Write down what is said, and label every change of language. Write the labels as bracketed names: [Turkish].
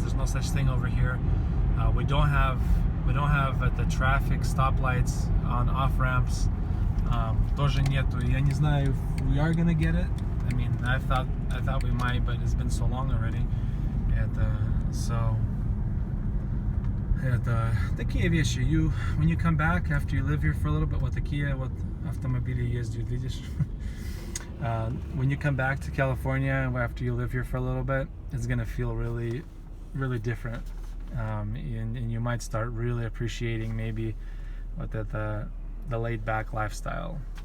[English] There's no such thing over here. We don't have the traffic stoplights on off ramps. [Russian] Тоже нету. Я не знаю [English] if we are gonna get it. I mean, I thought we might, but it's been so long already. So [Russian] это такие вещи. [English] When you come back after you live here for a little bit, [Russian] вот такие вот автомобили ездят, видишь? [English] When you come back to California after you live here for a little bit, it's gonna feel really, really different. and you might start really appreciating maybe what the laid back lifestyle.